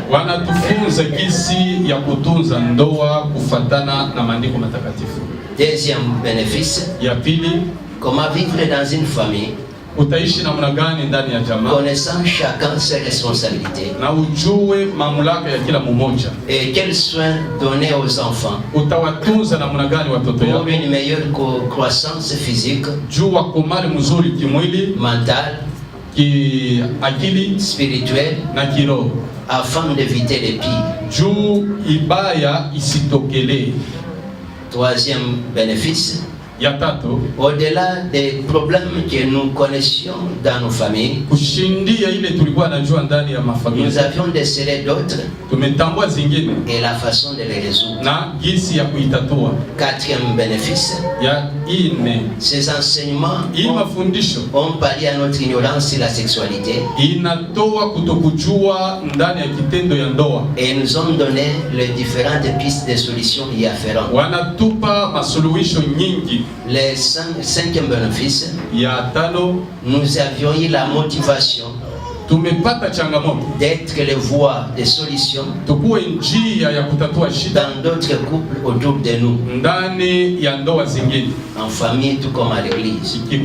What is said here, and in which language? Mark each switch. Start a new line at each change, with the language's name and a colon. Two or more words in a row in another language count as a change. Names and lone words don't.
Swahili: Wanatufunza jinsi ya kutunza ndoa kufatana na maandiko matakatifu.
French: Deuxième bénéfice,
Swahili: ya pili,
French: comment vivre dans une famille
Swahili: utaishi namna gani ndani ya jamaa,
French: connaissant chacun ses responsabilités,
Swahili: na ujue mamlaka ya kila mmoja,
French: et quels soins donner aux enfants,
Swahili: utawatunza namna gani watoto yako,
French: pour une meilleure croissance physique,
Swahili: jua komali mzuri kimwili,
French: mental,
Swahili: akili,
French: spirituel,
Swahili: na kiroho,
French: afin d'éviter les pires.
Swahili: Juu ibaya isitokele.
French: Troisième bénéfice,
Swahili: ya tatu,
French: au-delà des problèmes que nous connaissions dans nos familles,
Swahili: kushindia ile tulikuwa najua ndani ya mafamilia,
French: nous avions décelé d'autres,
Swahili: tumetambua zingine
French: et la façon de les résoudre.
Swahili: Na jinsi ya kuitatua.
French: Quatrième bénéfice, Ces enseignements ont pallié à notre ignorance sur la sexualité et nous ont donné les différentes pistes de solutions y afférentes. Les 5e bénéfices, nous avions eu la motivation d'être les voies de solutions dans d'autres couples autour de nous, en famille tout comme à l'église.